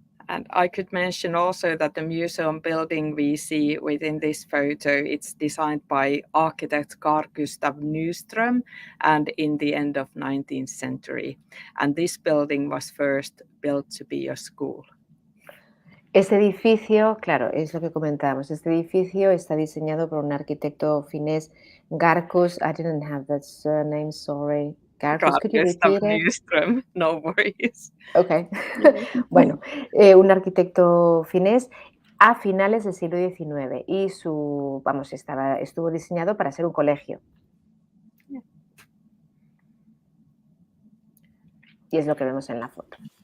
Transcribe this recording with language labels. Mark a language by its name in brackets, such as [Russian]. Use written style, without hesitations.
[English] And I could mention also that the museum building we see within this photo, it's designed by architect Carl Gustav Nyström and in the end of 19th century. And this building was first built to be a school. [Spanish] Este edificio, claro, es lo que comentábamos. Este edificio está diseñado por un arquitecto finés, Garkus. [English] I didn't have that surname, sorry. Garkus, could you repeat it? Nyström, no worries. Ok. [Spanish] Bueno, un arquitecto finés a finales del siglo XIX y estuvo diseñado para ser un colegio. Y es lo que vemos en la foto.